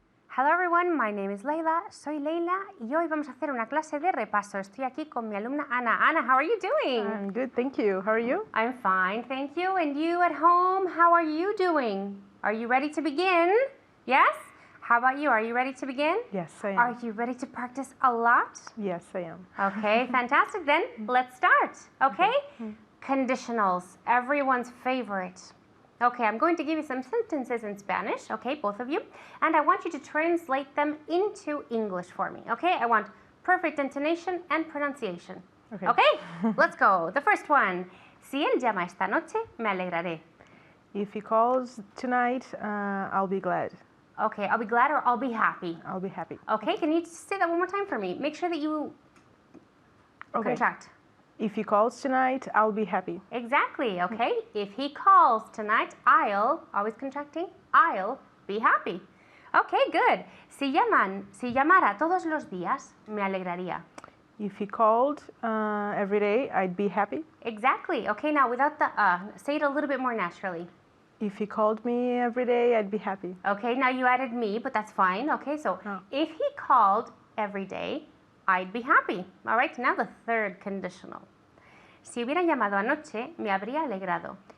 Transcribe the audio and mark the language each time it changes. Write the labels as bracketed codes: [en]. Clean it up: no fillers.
[en] Hello everyone, my name is Leila, [es] soy Leila y hoy vamos a hacer una clase de repaso. Estoy aquí con mi alumna Ana. [en] Ana, how are you doing? I'm good, thank you. How are you? I'm fine, thank you. And you at home, how are you doing? Are you ready to begin? Yes? How about you? Are you ready to begin? Yes, I am. Are you ready to practice a lot? Yes, I am. Okay, fantastic. Then let's start, okay? Conditionals, everyone's favorite. Okay, I'm going to give you some sentences in Spanish, okay, both of you, and I want you to translate them into English for me, okay? I want perfect intonation and pronunciation. Okay, let's go. The first one. [es] Si él llama esta noche, me alegraré. [en] If he calls tonight, I'll be glad. Okay, I'll be glad or I'll be happy. I'll be happy. Okay, can you say that one more time for me? Make sure that you contract. If he calls tonight, I'll be happy. Exactly, okay? If he calls tonight, always contracting, I'll be happy. Okay, good. [es] Si llamara todos los días, me alegraría. [en] If he called every day, I'd be happy. Exactly. Okay, now without the say it a little bit more naturally. If he called me every day, I'd be happy. Okay, now you added me, but that's fine. Okay, so if he called every day, I'd be happy. All right, now the third conditional. [es] Si hubiera llamado anoche, me habría alegrado.